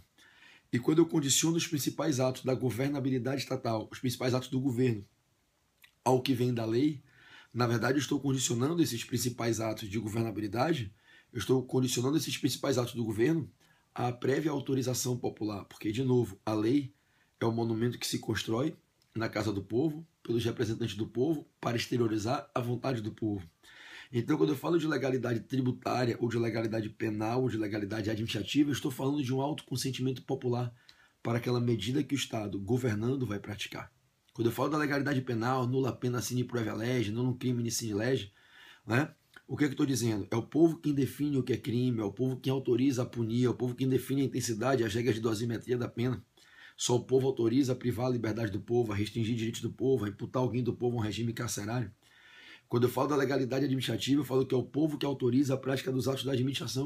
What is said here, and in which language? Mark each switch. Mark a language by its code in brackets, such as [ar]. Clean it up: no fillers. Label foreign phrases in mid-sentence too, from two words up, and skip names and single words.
[pt] E quando eu condiciono os principais atos da governabilidade estatal, os principais atos do governo, ao que vem da lei, na verdade eu estou condicionando esses principais atos de governabilidade, eu estou condicionando esses principais atos do governo à prévia autorização popular, porque, de novo, a lei é o monumento que se constrói na casa do povo, pelos representantes do povo, para exteriorizar a vontade do povo. Então, quando eu falo de legalidade tributária, ou de legalidade penal, ou de legalidade administrativa, eu estou falando de um autoconsentimento popular para aquela medida que o Estado, governando, vai praticar. [la] Quando eu falo da legalidade penal, nula pena sine previa lege, nulum crimine sine lege, [pt] né? O que é que eu estou dizendo? É o povo quem define o que é crime, é o povo quem autoriza a punir, é o povo quem define a intensidade e as regras de dosimetria da pena. Só o povo autoriza a privar a liberdade do povo, a restringir direitos do povo, a imputar alguém do povo a um regime carcerário. Quando eu falo da legalidade administrativa, eu falo que é o povo que autoriza a prática dos atos da administração.